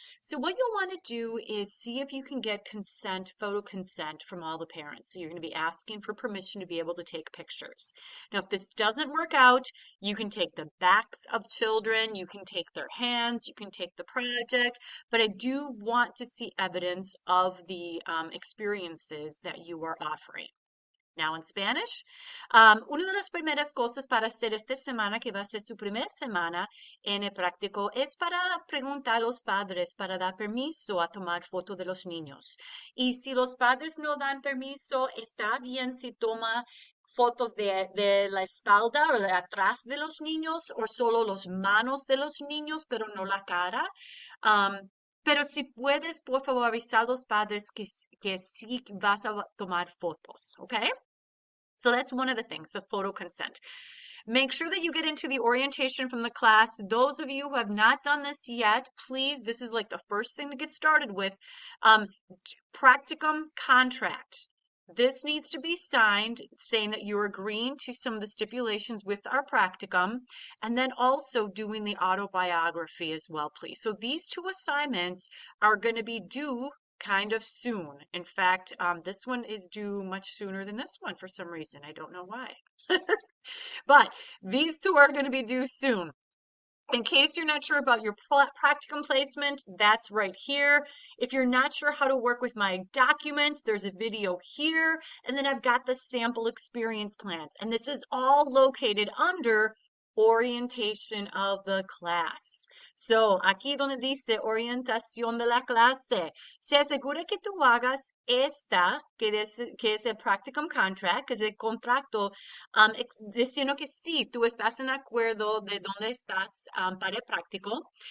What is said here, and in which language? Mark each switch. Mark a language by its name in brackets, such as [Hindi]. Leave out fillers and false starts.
[English] So what you'll want to do is see if you can get consent, photo consent from all the parents. So you're going to be asking for permission to be able to take pictures. Now, if this doesn't work out, you can take the backs of children, you can take their hands, you can take the project, but I do want to see evidence of the experiences that you are offering. Now in Spanish, [Spanish] una de las primeras cosas para hacer esta semana, que va a ser su primera semana en el práctico, es para preguntar a los padres para dar permiso a tomar fotos de los niños. Y si los padres no dan permiso, está bien si toma fotos de la espalda o de atrás de los niños o solo las manos de los niños, pero no la cara. Pero si puedes, por favor, avisar a los padres que sí vas a tomar fotos, ¿ok? [English] So that's one of the things, the photo consent. Make sure that you get into the orientation from the class. Those of you who have not done this yet, please, this is like the first thing to get started with. Practicum contract. This needs to be signed saying that you're agreeing to some of the stipulations with our practicum, and then also doing the autobiography as well, please. So these two assignments are going to be due kind of soon. In fact, this one is due much sooner than this one for some reason. I don't know why. But these two are going to be due soon. In case you're not sure about your practicum placement, that's right here. If you're not sure how to work with my documents, there's a video here. And then I've got the sample experience plans. And this is all located under orientation of the class. [Spanish] So, aquí donde dice orientación de la clase, se asegura que tú hagas esta, que es el [English] practicum contract, [Spanish] que es el contrato, diciendo que sí, tú estás en acuerdo de dónde estás para el práctico.